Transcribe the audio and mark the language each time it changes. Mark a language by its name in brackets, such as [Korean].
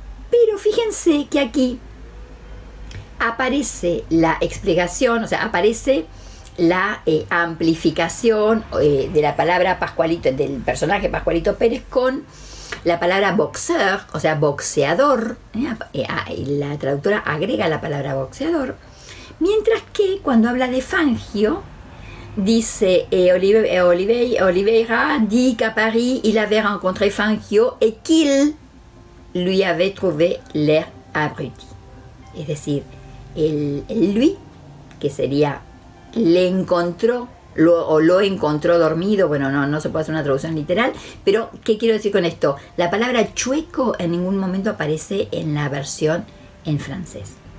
[Spanish] Pero fíjense que aquí aparece la explicación, o sea, aparece la amplificación de la palabra Pascualito, del personaje Pascualito Pérez, con la palabra boxeur, o sea, boxeador. La traductora agrega la palabra boxeador, mientras que cuando habla de Fangio, dice [French] Oliveira dit qu'à Paris il avait rencontré Fangio et qu'il lui avait trouvé l'air abruti. [Spanish] Es decir, el lui, que sería le encontró, lo encontró dormido. Bueno, no se puede hacer una traducción literal, pero ¿qué quiero decir con esto? La palabra chueco en ningún momento aparece en la versión en francés.